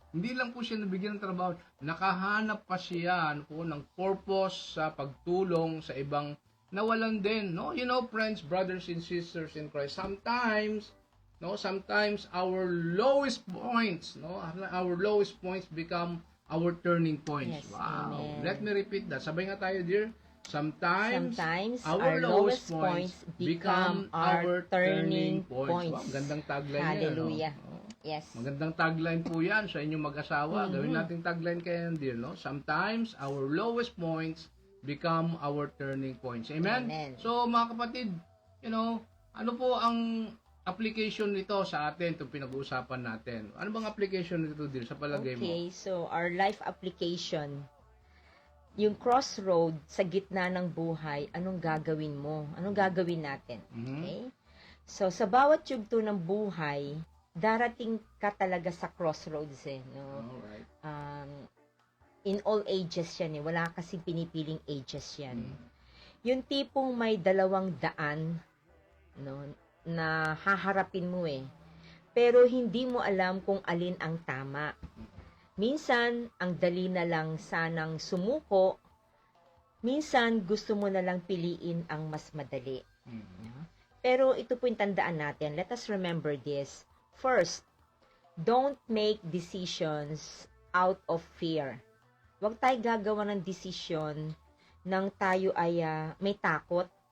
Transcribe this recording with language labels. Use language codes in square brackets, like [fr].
[tl] Hindi lang po siya nabigyan ng trabaho. Nakahanap pa siya ng purpose sa pagtulong sa ibang nawalan din, no? [en] Friends, brothers and sisters in Christ, sometimes our lowest points, our lowest points become our turning points. Yes, Wow. amen. Let me repeat that. [tl] Sabay nga tayo, [en] dear. Sometimes our lowest points become our turning points. [tl] Wow, gandang tagline [en] Hallelujah. [tl] yan, no? [en] Yes. [tl] Magandang tagline po yan sa inyong mag-asawa. Gawin nating tagline kayo, dear, no? [en] Sometimes our lowest points become our turning points. Amen? Amen. [tl] So, mga kapatid, ano po ang application nito sa atin, itong pinag-uusapan natin? Ano bang application nito, dear, sa palagay mo? [en] Okay, so our life application, [tl] yung crossroad sa gitna ng buhay, anong gagawin mo? Anong gagawin natin? Okay? So, sa bawat yugto ng buhay, darating ka talaga sa crossroads, no? [en] Alright. In all ages [tl] yan, Wala kasing pinipiling ages yan. Yung tipong may dalawang daan, no, na haharapin mo, pero hindi mo alam kung alin ang tama. Minsan, ang dali na lang sanang sumuko. Minsan, gusto mo na lang piliin ang mas madali. Pero ito po yung tandaan natin. [en] Let us remember this. First, don't make decisions out of fear. [tl] Huwag tayo gagawa ng decision nang tayo ay may takot.